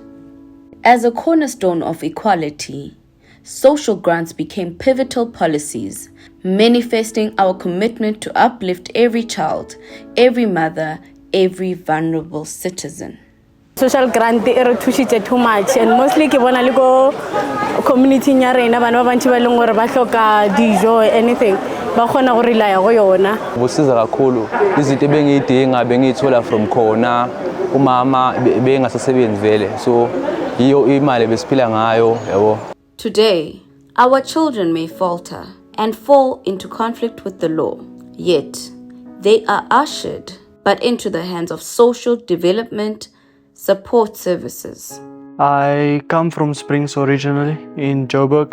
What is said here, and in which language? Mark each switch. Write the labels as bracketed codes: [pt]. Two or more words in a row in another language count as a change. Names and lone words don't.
[en] As a cornerstone of equality, social grants became pivotal policies, manifesting our commitment to uplift every child, every mother, every vulnerable citizen. Social grant [tn] re thushitse [en] too much, [tn] and mostly ke bona le go community nya rena bana ba bantsi ba leng gore ba hloka dijo anything ba khona go rely go yona. [zu] Kusiza kakhulu izinto ebengiyidinga bengiyithola from khona umama bengasasebenzi vele, so iyo imali besiphila ngayo yabo. [en] Today, our children may falter and fall into conflict with the law, yet they are ushered but into the hands of social development support services. I come from Springs originally in Joburg.